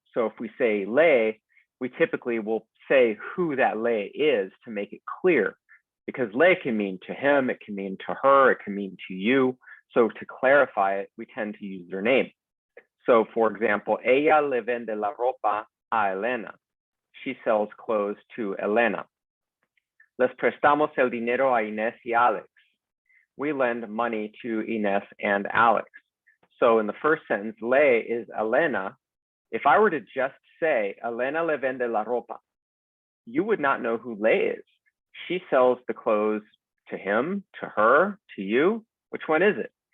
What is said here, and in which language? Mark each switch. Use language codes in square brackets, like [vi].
[en] So if we say le, we typically will say who that le is to make it clear, because le can mean to him, it can mean to her, it can mean to you. So to clarify it, we tend to use their name. So for example, [es] ella le vende la ropa a Elena. [en] She sells clothes to Elena. [es] Les prestamos el dinero a Inés y Alex. [en] We lend money to Inés and Alex. So in the first sentence, le is Elena. If I were to just say, [es] Elena le vende la ropa, [en] you would not know who le is. She sells the clothes to him, to her, to you. Which one is it?